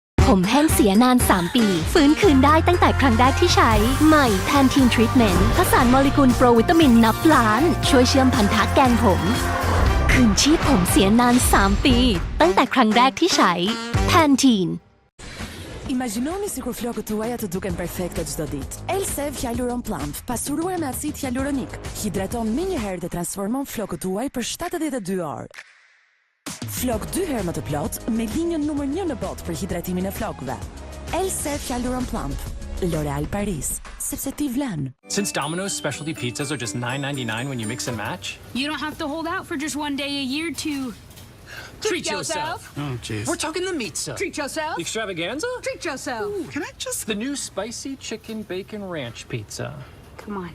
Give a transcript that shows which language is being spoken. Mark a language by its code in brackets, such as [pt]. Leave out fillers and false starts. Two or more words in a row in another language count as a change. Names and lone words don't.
[th] ผมแห้งเสียนาน3 ปีฟื้นคืนได้ตั้งแต่ครั้งแรกที่ใช้ใหม่ Pantene Treatment ผสานโมเลกุลโปรวิตามินนับล้านช่วยเชื่อมพันธะแกนผมคืนชีพผมเสียนาน3 ปีตั้งแต่ครั้งแรกที่ใช้ Pantene [sq] Imagjinoni sikur flokët tuaja të duken perfekte çdo ditë. Elsev Hyaluron Plump, pasuruar me acid hyaluronik, hidraton me një herë dhe transformon flokët tuaj për 72 orë. Flok 2 herë më të plot me linjën numër 1 në botë për hidratimin e flokëve. Elsev Hyaluron Plump, L'Oréal Paris, sepse ti vlen. [en] Since Domino's specialty pizzas are just $9.99 when you mix and match, you don't have to hold out for just one day a year to treat yourself. Oh, jeez. We're talking the pizza. treat yourself. The extravaganza? Treat yourself. Ooh, can I just... The new spicy chicken bacon ranch pizza. Come on.